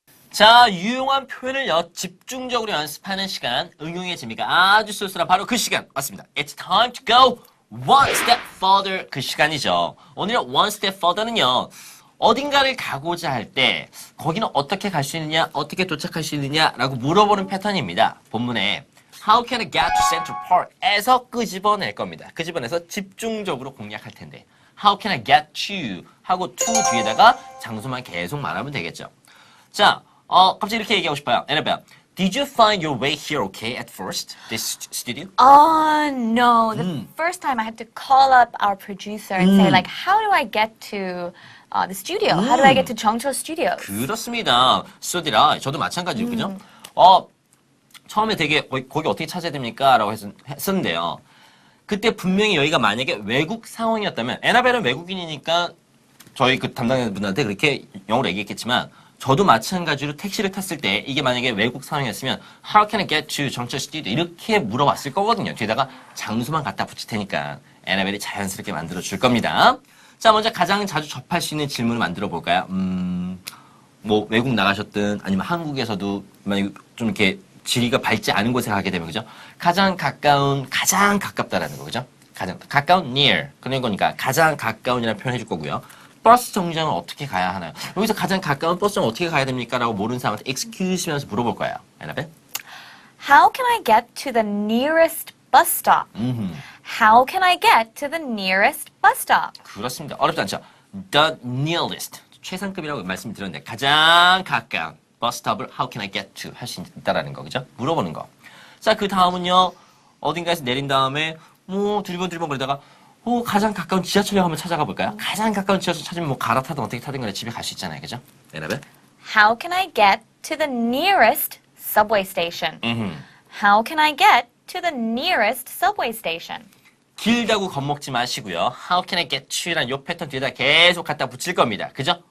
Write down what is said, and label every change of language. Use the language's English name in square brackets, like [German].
[Korean] 자, 유용한 표현을 집중적으로 연습하는 시간, 응용의 재미가 아주 쏠쏠한 바로 그 시간 맞습니다. [English] It's time to go one step further [Korean] 그 시간이죠. 오늘은 [English] one step further [Korean] 는요. 어딘가를 가고자 할 때 거기는 어떻게 갈 수 있느냐, 어떻게 도착할 수 있느냐라고 물어보는 패턴입니다. [English] 본문에 How can I get to Central Park에서 [Korean] 끄집어낼 겁니다. 끄집어내서 집중적으로 공략할 텐데 [English] How can I get to [Korean] 하고 to 뒤에다가 장소만 계속 말하면 되겠죠. 자, 갑자기 이렇게 얘기하고 싶어요. [English] Annabelle, did you find your way here okay at first? This studio? No. The first time I had to call up our producer and say, like, how do I get to the studio? How do I get to Jeongcho Studios? [Korean] 그렇습니다. [English] So did I. [Korean] 저도 마찬가지고, 그죠? 처음에 되게 거기 어떻게 찾아야 됩니까? 라고 했었는데요. 그때 분명히 여기가 만약에 외국 상황이었다면, 에나벨은 외국인이니까 저희 그 담당자분한테 그렇게 영어로 얘기했겠지만, 저도 마찬가지로 택시를 탔을 때 이게 만약에 외국 상황이었으면 [English] How can I get to [Korean] 정철 스튜디오 이렇게 물어봤을 거거든요. 뒤에다가 장소만 갖다 붙일 테니까 에나벨이 자연스럽게 만들어 줄 겁니다. 자, 먼저 가장 자주 접할 수 있는 질문을 만들어 볼까요? 뭐 외국 나가셨든 아니면 한국에서도 만약에 좀 이렇게 지리가 밝지 않은 곳에 가게 되면 그죠? 가장 가깝다라는 거 그죠? 가장 가까운 near 그런 거니까 가장 가까운이라는 표현 해줄 거고요. 버스 정류장은 어떻게 가야 하나요? 여기서 가장 가까운 버스 정류장 어떻게 가야 됩니까? 라고 모르는 사람한테 excuse 물어볼 거예요. 에나벨? [English] How can I get to the nearest bus stop? How can I get to the nearest bus stop? [Korean] 그렇습니다. 어렵지 않죠? [English] The nearest. [Korean] 최상급이라고 말씀드렸는데 가장 가까운 버스스톱을 [English] how can I get to [Korean] 할 수 있다라는 거, 그죠? 물어보는 거. 자, 그 다음은요. 어딘가에서 내린 다음에 뭐 두리번 거리다가 가장 가까운 지하철역 한번 찾아가 볼까요? 가장 가까운 지하철 찾으면 뭐 갈아타든 어떻게 타든 간에 집에 갈 수 있잖아요. 그죠? 여러분? [English] How can I get to the nearest subway station? How can I get to the nearest subway station? [Korean] 길다고 겁먹지 마시고요. [English] How can I get to [Korean] 라는 요 패턴 뒤에다 계속 갖다 붙일 겁니다. 그죠?